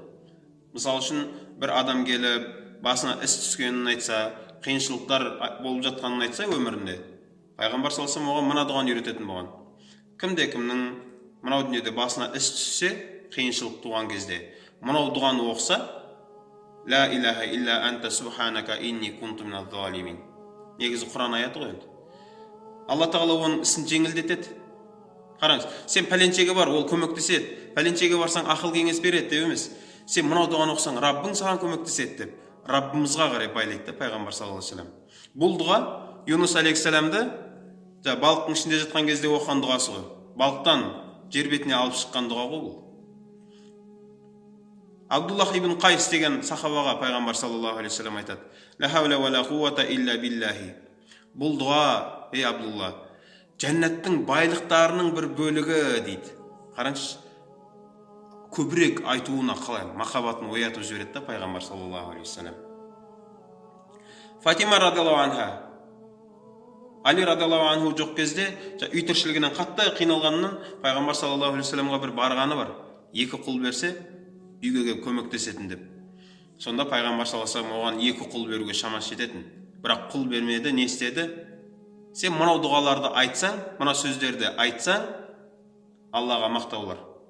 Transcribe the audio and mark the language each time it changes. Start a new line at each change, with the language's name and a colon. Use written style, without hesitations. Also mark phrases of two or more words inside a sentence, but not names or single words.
Kazakh: Мысалы үшін бір адам келіп, басына іс түскенін айтса, қиыншылықтар болып жатқанын айтса өмірінде, пайғамбар
Arabic: صلى الله عليه وسلم
Kazakh: оған мына дұғаны үйрететін болған. Кімде-кімнің мынау дүниеде басына іс түссе, қиыншылық туған кезде, мынау дұғаны оқыса,
Arabic: لا إله إلا أنت سبحانك إني كنت من الظالمين.
Kazakh: Негізі Құран аяты ғой енді. Алла тағала оның ісін жеңілдетеді. Қараңыз, сен пәленшеге бар, ол көмектеседі. Пәленшеге барсаң ақыл кеңес береді деп емес. Сен мынау дұғаны оқысаң, Раббың саған көмектеседі деп, Раббымызға қарай байлайды пайғамбар
Arabic: صلى الله عليه وسلم.
Kazakh: Бұл дұға Юнус алейхиссаламды балықтың ішінде жатқан кезде оқыған дұғасы ғой. Балықтан жер бетіне алып шыққан дұға ғой бұл. Абдуллах ибн Қайс деген сахабаға пайғамбар
Arabic: صلى الله عليه وسلم
Kazakh: айтады:
Arabic: لا حول ولا قوة إلا بالله.
Kazakh: Бұл дұға, ей Абдулла, жәннаттың байлықтарының бір бөлігі дейді. Қараңызшы, көбірек айтуына қалай махаббатын оятып жібереді да пайғамбар
Arabic: صلى الله عليه وسلم.
Kazakh: Фатима
Arabic: رضي الله عنها,
Kazakh: Али
Arabic: رضي الله عنه
Kazakh: жоқ кезде, үй тіршілігінен қатты қиналғанынан пайғамбар
Arabic: صلى الله عليه وسلم
Kazakh: бір барғаны бар. Екі құл берсе, үйге келіп көмектесетін деп. Сонда пайғамбар
Arabic: صلى الله عليه وسلم
Kazakh: оған екі құл беруге шамасы жететін. Бірақ құл бермеді, не істеді? Сен мынау дұғаларды айтсаң, мына сөздерді айтсаң, Аллаға мақтаулар.